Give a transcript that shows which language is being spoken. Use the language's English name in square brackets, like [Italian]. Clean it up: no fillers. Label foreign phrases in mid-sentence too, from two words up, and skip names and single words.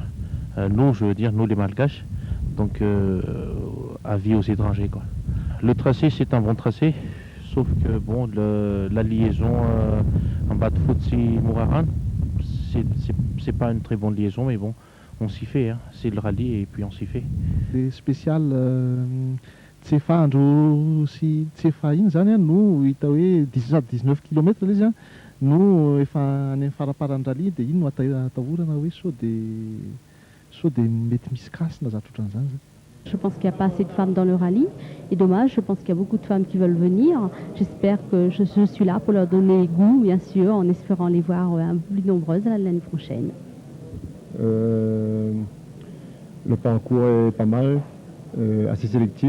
[French] Nous, je veux dire, nous les Malgaches, donc avis aux étrangers, quoi. Le tracé, c'est un bon tracé, sauf que bon, la liaison en bas de Futsi-Mouraran, c'est pas une très bonne liaison, mais bon, on s'y fait, hein. C'est le rallye et puis on s'y fait. Des spéciales [Malagasy] Tsefa andro sy Tsefa iny zany a no hita hoe 19 km ilay izy a no efa any amin'ny faraparan'ny rallye dia iny no atahorana hoe sao dia mety misy kasina zatra ohatran'izany zany. [French] Je pense qu'il n'y a pas assez de femmes dans le rallye. Et dommage, je pense qu'il y a beaucoup de femmes qui veulent venir. J'espère que je suis là pour leur donner goût, bien sûr, en espérant les voir un peu plus nombreuses l'année prochaine. Le parcours est pas mal, assez sélectif.